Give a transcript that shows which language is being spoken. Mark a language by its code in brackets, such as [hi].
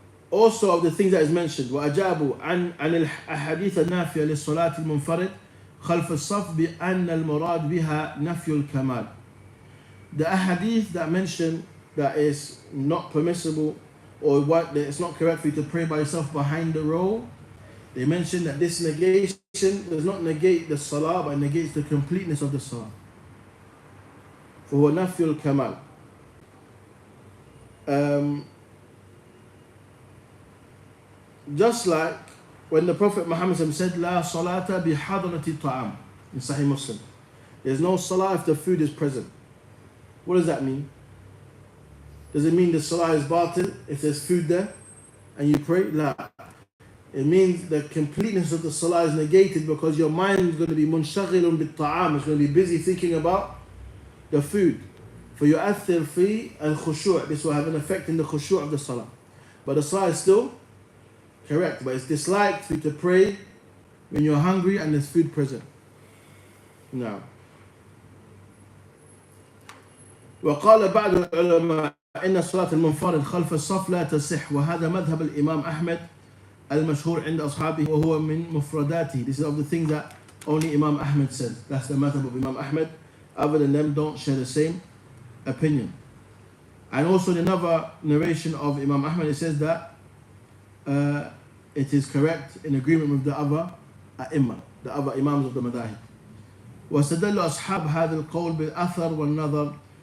[en] Also of the things that is mentioned, [ar] وأجابوا عن الأحاديث النافية للصلاة المنفرد خلف الصف بأن المراد بها نفي الكمال. [en] The ahadith that mention that is not permissible or what that it's not correct for you to pray by yourself behind the row, they mention that this negation does not negate the salah but negates the completeness of the salah. [ar] فهو نفي الكمال. [en] Just like when the Prophet Muhammad said, [ar] La salata bi hadrati ta'am [en] in Sahih Muslim. There's no salah if the food is present. What does that mean? Does it mean the salah is batil if there's food there and you pray? La. It means the completeness of the salah is negated because your mind is going to be [ar] munshagilun bit ta'am. [en] It's going to be busy thinking about the food. For [ar] yu'athir fi al-khushu'. [en] This will have an effect in the khushu' of the salah. But the salah is still correct, but it's disliked for you to pray when you're hungry and there's food present. [ar] Now, وقال بعض العلماء إن صلاة المنفرد خلف الصف لا تصح وهذا مذهب الإمام أحمد المشهور عند أصحابه وهو من مفرداته. [en] This is of the things that only Imam Ahmed says. That's the madhab of Imam Ahmed. Other than them don't share the same opinion. And also in another narration of Imam Ahmed it says that it is correct in agreement with the other أئمة, the other Imams of the Madahib. [ar] واستدل أصحاب هذا القول بالأثر والنظر.